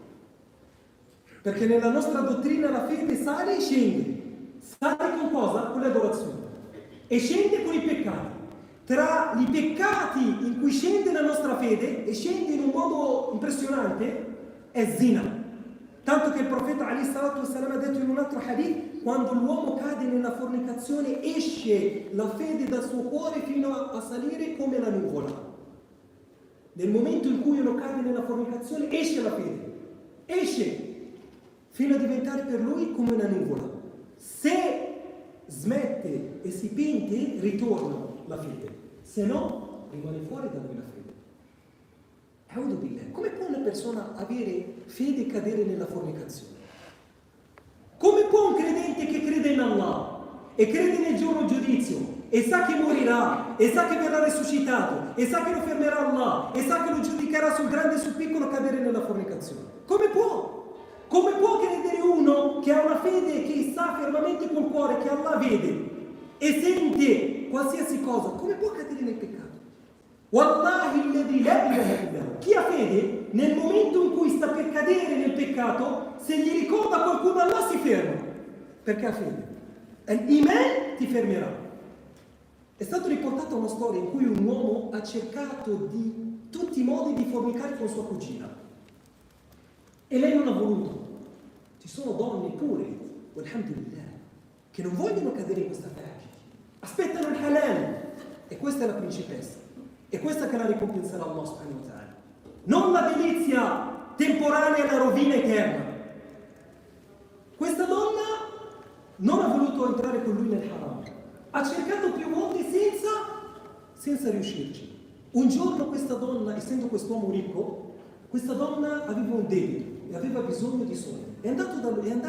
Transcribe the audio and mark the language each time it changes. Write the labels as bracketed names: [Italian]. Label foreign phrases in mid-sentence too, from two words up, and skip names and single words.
[Italian] Perché nella nostra dottrina la fede sale e scende. Sale con cosa? Con l'adorazione. E scende con i peccati. Tra i peccati in cui scende la nostra fede, e scende in un modo impressionante, è zina. Tanto che il profeta [Arabic] عليه الصلاة والسلام [Italian] ha detto in un altro hadith: quando l'uomo cade nella fornicazione esce la fede dal suo cuore fino a salire come la nuvola. Nel momento in cui uno cade nella fornicazione esce la fede, esce fino a diventare per lui come una nuvola. Se smette e si pente, ritorna la fede, se no rimane fuori da lui la fede. [Arabic] أعوذ بالله. [Italian] Come può una persona avere fede e cadere nella fornicazione? Come può un credente che crede in Allah e crede nel giorno giudizio e sa che morirà e sa che verrà risuscitato e sa che lo fermerà Allah e sa che lo giudicherà sul grande e sul piccolo, cadere nella fornicazione? Come può? Come può credere uno che ha una fede che sa fermamente col cuore che Allah vede e sente qualsiasi cosa? Come può cadere nel peccato? [Arabic] والله الذي لا إله إلا هو. [Italian] Chi ha fede, nel momento in cui sta per cadere nel peccato, se gli ricorda qualcuno Allah si ferma, perché ha fede. L'iman ti fermerà. È stato riportato una storia in cui un uomo ha cercato di tutti i modi di fornicare con sua cugina e lei non ha voluto. Ci sono donne pure, alhamdulillah, che non vogliono cadere in questa trage, aspettano il halal, e questa è la principessa, e questa che la ricompenserà Allah [Arabic] سبحانه وتعالى, [Italian] non la delizia temporanea e la rovina eterna. Questa donna non ha voluto entrare con lui nel haram, ha cercato più volte senza riuscirci. Un giorno questa donna, essendo quest'uomo ricco, questa donna aveva un debito e aveva bisogno di soldi.